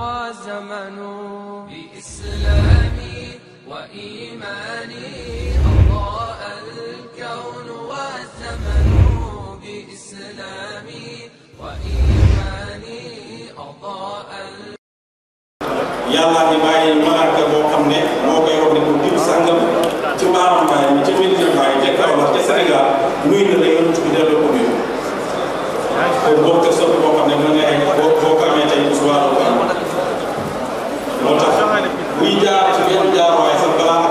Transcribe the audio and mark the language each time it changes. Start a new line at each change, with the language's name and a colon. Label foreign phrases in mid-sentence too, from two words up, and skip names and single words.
Arabic: والزمن بإسلامي وإيماني أضاء الكون والزمن بإسلامي وإيماني أضاء
Wolof: yàlla ngi bàyyi malaaka boo xam ne moo koy wax ne ko diw sàngam ci mbaaram Baay mi ci Medina Baay ca Kaolack ca Sénégal nuyu na la yonent bi delloo ko nuyu kon boo ko sopp boo xam ne mën nga ay boo ko amee tey bu subaa doo ko am moo tax buy jaar ci benn jaar waaye sax balaa ak